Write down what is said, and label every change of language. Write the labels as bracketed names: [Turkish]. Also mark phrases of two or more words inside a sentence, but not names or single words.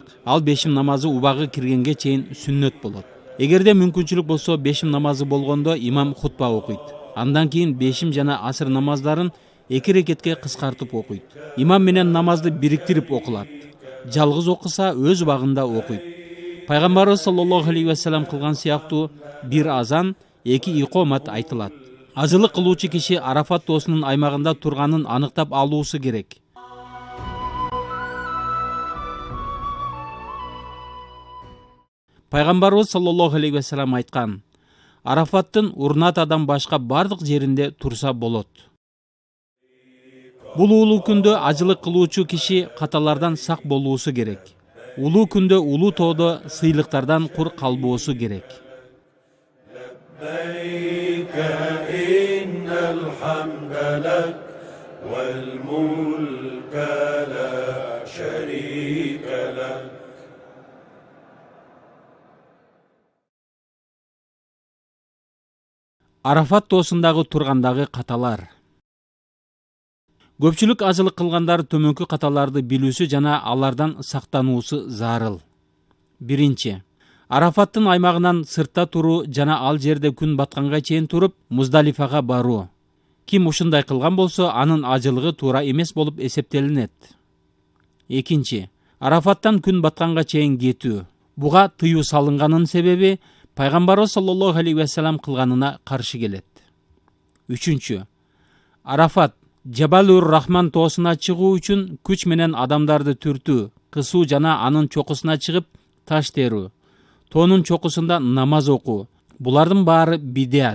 [Kyrgyz] Ал бешим намазы убагы киргенге чейин сүннөт болот. Эгерде мүмкүнчүлүк болсо бешим намазы болгондо имам хутба окуйт. Андан кийин бешим жана асыр намаздарын 2 рекетке кыскартып окуйт. Имам менен намазды бириктирип окулат. Жалгыз окуса өз убагында окуйт. Пайгамбарыбыз [Arabic] صلى الله عليه وسلم [Kyrgyz] кылган сыяктуу 1 азан, 2 икомат айтылат. Ажылык кылуучу киши Арафат тоосунун аймагында турганын аныктап алуусу керек. Пайгамбарыбыз [Arabic] صلى الله عليه وسلم [Kyrgyz] айткан: Арафаттын Урнатадан башка бардык жеринде турса болот. Бул улуу күндө ажылык кылуучу киши каталардан сак болуусу керек. Улуу күндө улуу тоодо сыйлыктардан кур калбоосу керек. [Arabic] لبيك إن الحمد لك والملك لا شريك لك. [Kyrgyz] Арафат тоосундагы тургандагы каталар. Көпчүлүк ажылык кылгандар төмөнкү каталарды билүүсү жана алардан сактануусу зарыл. Биринчи, Арафаттын аймагынан сыртта туруу жана ал жерде күн батканга чейин туруп Муздалифага баруу. Ким ушундай кылган болсо, анын ажылыгы туура эмес болуп эсептелинет. Экинчи, Арафаттан күн батканга чейин кетүү. Буга тыюу салынганын себеби Пайгамбарыбыз [Arabic] صلى الله عليه وسلم [Kyrgyz] кылганына каршы келет. Үчүнчү, Арафат Жабалур Рахман тоосуна чыгуу үчүн күч менен адамдарды түртүү, кысуу жана анын чокусуна чыгып таш терүү, тоонун чокусунда намаз окуу. Булардын баары бидиат.